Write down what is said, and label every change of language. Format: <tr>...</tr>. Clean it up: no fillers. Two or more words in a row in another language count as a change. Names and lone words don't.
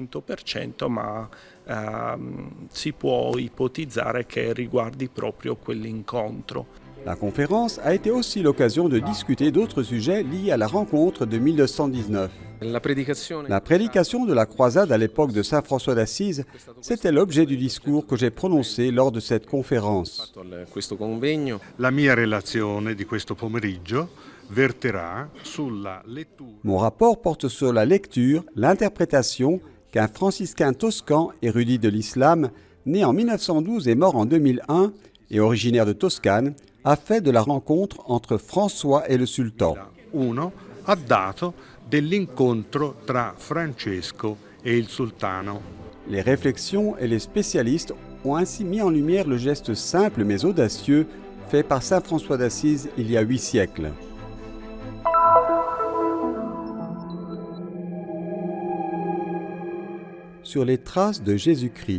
<fr>La conférence a été aussi l'occasion de discuter d'autres sujets liés à la rencontre de 1219. La prédication de la croisade à l'époque de saint François d'Assise, c'était l'objet du discours que j'ai prononcé lors de cette conférence.</fr> <it>La mia relazione di questo pomeriggio</it> <fr>Mon rapport porte sur la lecture, l'interprétation qu'un franciscain toscan, érudit de l'islam, né en 1912 et mort en 2001 et originaire de Toscane, a fait de la rencontre entre François et le sultan.</fr> <it>Ha dato dell'incontro tra Francesco e il sultano.</it> <fr>Les réflexions et les spécialistes ont ainsi mis en lumière le geste simple mais audacieux fait par saint François d'Assise il y a 8 siècles. Sur les traces de Jésus-Christ.</fr>